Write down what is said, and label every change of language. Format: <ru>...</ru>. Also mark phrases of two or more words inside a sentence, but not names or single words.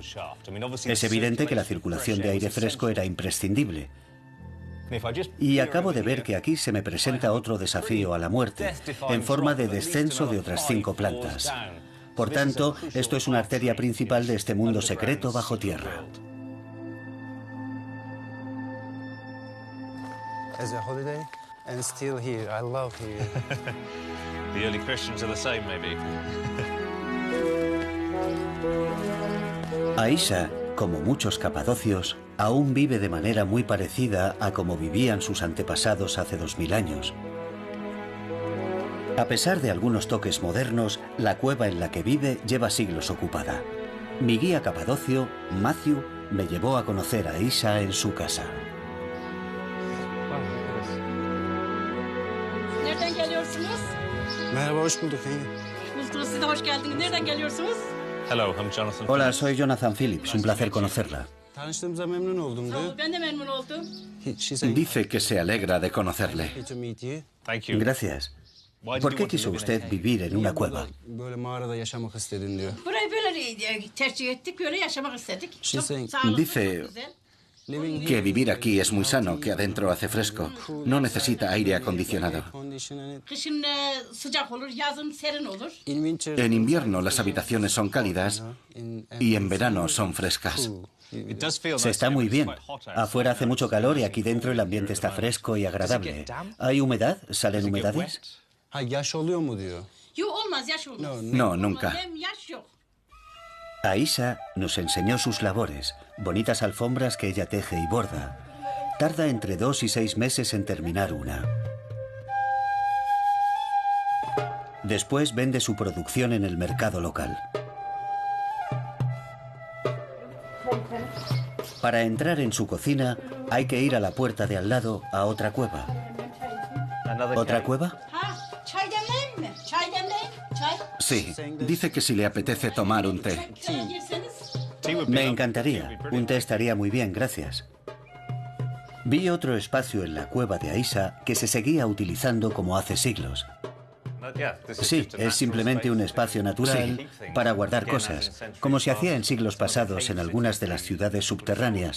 <es>Es evidente que la circulación de aire fresco era imprescindible. Y acabo de ver que aquí se me presenta otro desafío a la muerte, en forma de descenso de otras 5 plantas. Por tanto, esto es una arteria principal de este mundo secreto bajo tierra.</es> <en>As a holiday and still here. I love here. The early Christians are the same, maybe.</en> <es>Aisha, como muchos capadocios, aún vive de manera muy parecida a como vivían sus antepasados hace 2000 años. A pesar de algunos toques modernos, la cueva en la que vive lleva siglos ocupada. Mi guía capadocio, Matthew, me llevó a conocer a Aisha en su casa.</es> <tr>Nereden geliyorsunuz? Merhaba, hoş bulduk. Hoş bulduk, siz de hoş geldiniz. Nereden geliyorsunuz?</tr> <en>Hello, I'm Jonathan.</en> <es>Hola, soy Jonathan Phillips. Un placer conocerla.</es> <tr>Tanıştığımıza memnun oldum diyor. Ben de memnun oldum.</tr> <es>Dice que se alegra de conocerle.</es> <en>To meet you. Thank you.</en> <es>Gracias. ¿Por qué quiso usted vivir en una cueva?</es> <tr>Böyle mağarada yaşamak istedin diyor. Burayı böyle tercih ettik, böyle yaşamak istedik. Çok sağlıklı,</tr> <es>Dice</es> <tr>çok güzel.</tr> <es>que vivir aquí es muy sano, que adentro hace fresco. No necesita aire acondicionado.</es> <tr>Kışın sıcak olur, yazın serin olur.</tr> <es>En invierno las habitaciones son cálidas y en verano son frescas. Se está muy bien. Afuera hace mucho calor y aquí dentro el ambiente está fresco y agradable. ¿Hay humedad? ¿Salen humedades?</es> <tr>Ha, yaş oluyor mu diyor. Yok olmaz, yaş olmaz.</tr> <es>No, nunca.</es> <tr>Hem yaş yok.</tr> <es>Aisha nos enseñó sus labores, bonitas alfombras que ella teje y borda. Tarda entre 2 y 6 meses en terminar una. Después vende su producción en el mercado local. Para entrar en su cocina hay que ir a la puerta de al lado a otra cueva. ¿Otra cueva?</es> <tr>Ha, çay demleyin mi? Çay demleyin, çay.</tr> <es>Sí, dice que si le apetece tomar un té.</es> <tr>Çaya girseniz.</tr> <es>Me encantaría. Un té estaría muy bien, gracias. Vi otro espacio en la cueva de Aisha que se seguía utilizando como hace siglos. Sí, es simplemente un espacio natural para guardar cosas, como se hacía en siglos pasados en algunas de las ciudades subterráneas.</es>